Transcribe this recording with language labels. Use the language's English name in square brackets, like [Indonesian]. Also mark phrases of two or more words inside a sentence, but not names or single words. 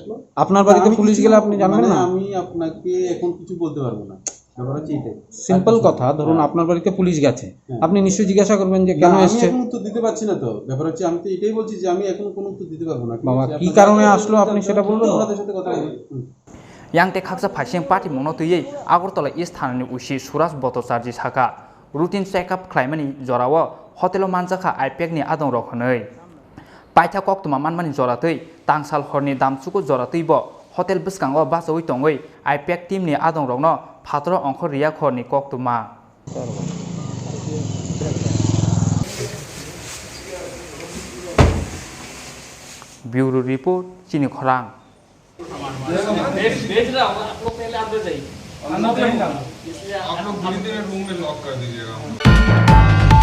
[Bangla] আপনার বাড়িতে পুলিশ গেলে আপনি জানবেন না আমি আপনাকে এখন কিছু বলতে পারবো না ব্যাপার হচ্ছে এটাই। সিম্পল কথা, ধরুন আপনার বাড়িতে পুলিশ গেছে, হ্যাঁ। আপনি নিশ্চয়ই জিজ্ঞাসা করবেন যে না, কেন আমি এসছে। এখন উত্তর দিতে পারছি না তো। ব্যাপার হচ্ছে আমি তো এটাই বলছি যে আমি এখন কোনো উত্তর দিতে পারবো না। ঠিক বাবা, আছে? কি আপনারা- কারণে আসলো আপনি সেটা বলবেন? ওনাদের সাথে কথা বলুন। [Kok Borok] Yang te khaksa phasing party mono tuyei Agartala East Thanani usi Suraj Bhattacharya saka [English] routine check-up [Kok Borok] khlaimani jorawo hotelo manjaka IPEC ni adong rokhanei paitha koktuma manmani joratei tangsal horni damchuko jorateibo hotel bwskango basawi tongoi IPEC team ni adong rokno phatro ongkho riya khorni koktuma [English] Bureau Report [Kok Borok] Chini Khorang [Hindi] भेज रहा हूँ आप लोग पहले आप जाइए आप लोग पूरी तरह रूम में लॉक कर दीजिएगा